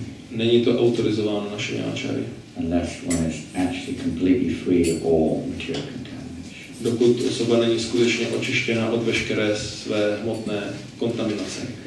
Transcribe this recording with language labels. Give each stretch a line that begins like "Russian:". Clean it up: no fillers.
Czech: není to autorizováno našimi áčary.
English: Unless one is actually completely free of all material contamination.
Czech: Dokud osoba není skutečně očištěna od veškeré své hmotné kontaminace.